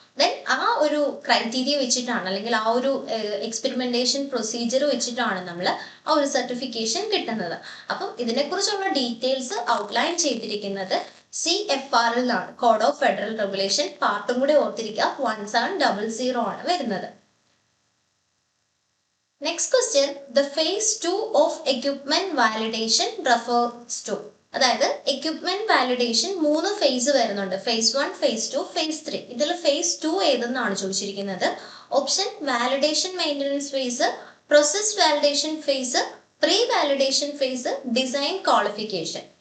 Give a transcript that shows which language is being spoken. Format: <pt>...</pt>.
<ml>Then ആ ഒരു criteria വെച്ചിട്ടാണ്, അല്ലെങ്കിൽ ആ ഒരു എക്സ്പെരിമെന്റേഷൻ പ്രൊസീജിയർ വെച്ചിട്ടാണ് നമ്മൾ ആ ഒരു സർട്ടിഫിക്കേഷൻ കിട്ടുന്നത്. അപ്പം ഇതിനെക്കുറിച്ചുള്ള ഡീറ്റെയിൽസ് ഔട്ട്ലൈൻ ചെയ്തിരിക്കുന്നത് CFR-ലാണ്. കോഡ് ഓഫ് ഫെഡറൽ റെഗുലേഷൻ പാർട്ടും കൂടെ ഓർത്തിരിക്കുക, 1700 ആണ് വരുന്നത്.</ml> <en>Next question, the phase 2 of equipment validation refers to.</en> <ml>അതായത് എക്യുപ്മെന്റ് വാലിഡേഷൻ 3 ഫേസ് വരുന്നുണ്ട്. phase 1, phase 2, phase 3. ഇതിൽ phase 2 ഏതെന്നാണ് ചോദിച്ചിരിക്കുന്നത്.</ml> <en>Option validation maintenance phase, process validation phase, pre validation phase, design qualification.</en>